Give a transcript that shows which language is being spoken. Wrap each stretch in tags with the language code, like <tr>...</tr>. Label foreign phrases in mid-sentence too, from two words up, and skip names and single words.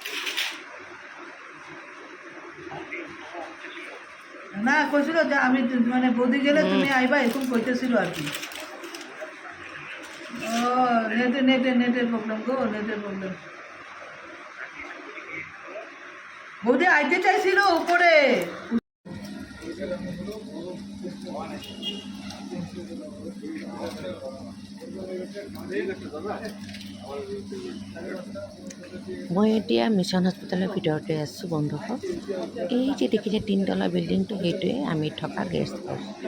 <bn>না কইছিল যে আমি মানে বৌদি গেলে তুমি আইবা, এরকম কইতেছিল আর কি। ও নেটের প্রবলেম গো, নেটের প্রবলেম। বৌদি আইতে চাইছিল উপরে।</bn> <as>মই এতিয়া মিছন হস্পিটেলৰ ভিতৰতে আছোঁ বন্ধুসকল। এই যে দেখিছে তিনতলা বিল্ডিংটো, সেইটোৱে আমি থকা গেষ্ট হাউচ।</as>